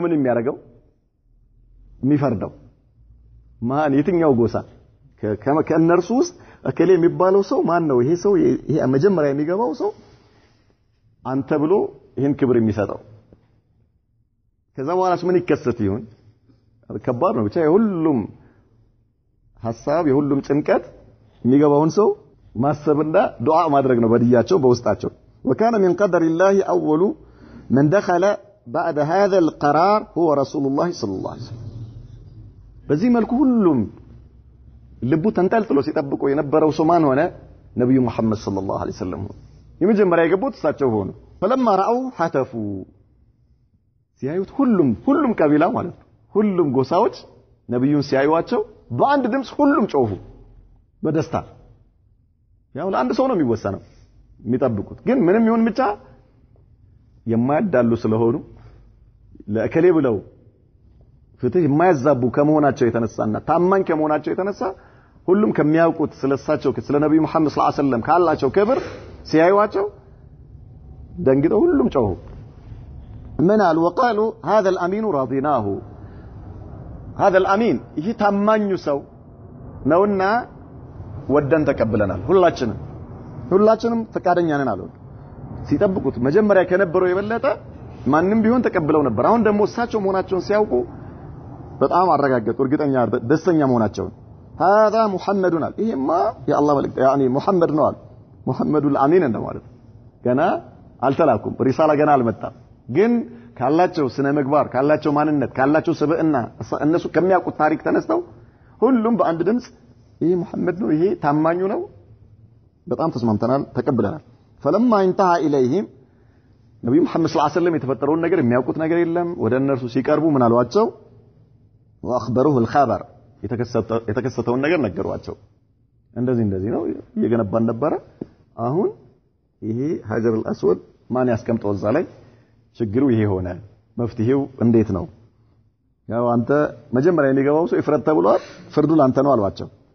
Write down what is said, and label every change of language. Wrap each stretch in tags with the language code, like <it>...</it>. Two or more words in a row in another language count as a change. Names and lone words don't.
<am>ምን የሚያደርገው የሚፈርደው ማን የትኛው ጎሳ ከነርሱ ውስጥ እከሌ የሚባለው ሰው ማን ነው ይሄ ሰው ይሄ መጀመሪያ የሚገባው ሰው አንተ ብሎ ይሄን ክብር የሚሰጠው ከዛ በኋላስ ምን ይከሰት ይሁን ከባድ ነው ብቻ የሁሉም ሐሳብ የሁሉም ጭንቀት የሚገባውን ሰው ማሰብና ዱዓ ማድረግ ነው በዲያቸው በውስጣቸው</am> <ar>وكان من قدر الله اول من دخل بعد هذا القرار هو رسول الله صلى الله عليه وسلم</ar> <am>በዚህ መልኩ ሁሉም ልቡ ተንጠልጥሎ ሲጠብቁ የነበረው ሰው ማን ሆነ ነብዩ መሐመድ</am> <ar>صلى الله عليه وسلم</ar> <am>የመጀመሪያ የገቡት እሳቸው ሆኑ</am> <ar>فلما راوا حتفوا</ar> <am>ሲያዩት ሁሉም ቀቢላ ማለት ነው ሁሉም ጎሳዎች ነብዩን ሲያዩዋቸው በአንድ ድምጽ ሁሉም ጮሁ በደስታ ያው ለአንድ ሰው ነው የሚወሰነው የሚጠብቁት ግን ምንም ይሁን ብቻ የማያዳሉ ስለሆኑ ለእከሌ ብለው ፍትህ የማያዛቡ ከመሆናቸው የተነሳና ታማኝ ከመሆናቸው የተነሳ ሁሉም ከሚያውቁት ስለሳቸው ስለ ነብዩ መሐመድ</am> <ar>صلى الله عليه وسلم</ar> <am>ካላቸው ክብር ሲያዩዋቸው ደንግጠው ሁሉም ጮሁ</am> <ar>من قال وقالوا هذا الامين راضيناه هذا الامين</ar> <am>ይሄ ታማኙ ሰው ነውና ወደን ተቀበለናል ሁላችንም ፈቃደኛ ነን አሉ ሲጠብቁት መጀመሪያ ከነበረው የበለጠ ማንንም ቢሆን ተቀብለው ነበር አሁን ደግሞ እሳቸው መሆናቸውን ሲያውቁ በጣም አረጋገጡ እርግጠኛ ደስተኛ መሆናቸውን</am> <ar>هذا محمد قال</ar> <am>ይሄማ የአላህ መልእክት يعني محمد ነው አሉ محمدul አሚን እንደማለት ገና አልተላኩም ሪሳላ ገና አልመጣም ግን ካላቸው ስነ ምግባር ካላቸው ማንነት ካላቸው ስብዕና እነሱ ከሚያውቁት ታሪክ ተነስተው ሁሉም በአንድ ድምጽ ይሄ መሐመድ ነው ይሄ ታማኙ ነው በጣም ተስማምተናል ተቀብለናል</am> <ar>فلما انتهى</ar> <am>اليهم ነብዩ መሐመድ</am> <ar>صلى الله عليه وسلم</ar> <am>የተፈጠረውን ነገር የሚያውቁት ነገር የለም ወደ እነርሱ ሲቀርቡ ምን አሏቸው</am> <ar>واخبروه الخبر</ar> <am>የተከሰተውን ነገር ነገሯቸው እንደዚህ ነው እየገነባን ነበር አሁን ይሄ ሀጀር الاسود ማን ያስቀምጠው እዛ ላይ ችግሩ ይሄ ሆነ መፍትሄው እንዴት ነው ያው አንተ መጀመሪያ የሚገባው ሰው ይፍረድ ተብሏል ፍርዱ ላንተ ነው አሏቸው</am>